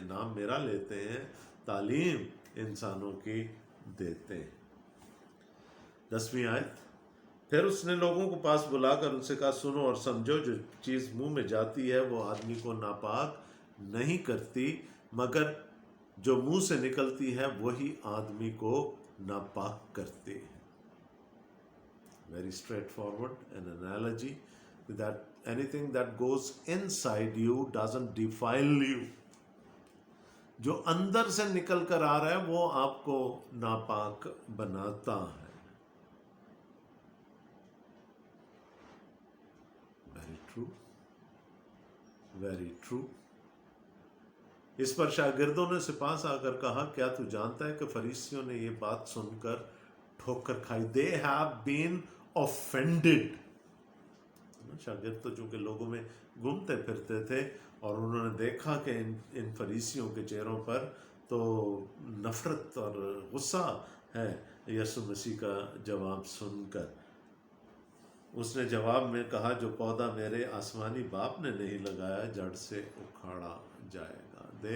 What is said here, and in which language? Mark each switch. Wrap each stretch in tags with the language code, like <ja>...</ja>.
<ur>نام میرا لیتے ہیں، تعلیم انسانوں کی دیتے ہیں. 10ویں آیت. پھر اس نے لوگوں کو پاس بلا کر ان سے کہا سنو اور سمجھو، جو چیز منہ میں جاتی ہے وہ آدمی کو ناپاک نہیں کرتی، مگر جو منہ سے نکلتی ہے وہی آدمی کو ناپاک کرتی ہے.</ur> <en>Very straightforward, an analogy that anything that goes inside you doesn't defile you.</en> <ur>جو اندر سے نکل کر آ رہا ہے وہ آپ کو ناپاک بناتا ہے.</ur> <en>Very true, very true.</en> <ur>اس پر شاگردوں نے سے پاس آ کر کہا کیا تو جانتا ہے کہ فریسیوں نے یہ بات سن کر ٹھوکر کھائی.</ur> <en>They have been offended.</en> <ur>شاگرد تو چونکہ لوگوں میں گھومتے پھرتے تھے اور انہوں نے دیکھا کہ ان فریسیوں کے چہروں پر تو نفرت اور غصہ ہے یسوع مسیح کا جواب سن کر. اس نے جواب میں کہا جو پودا میرے آسمانی باپ نے نہیں لگایا جڑ سے اکھاڑا جائے گا.</ur>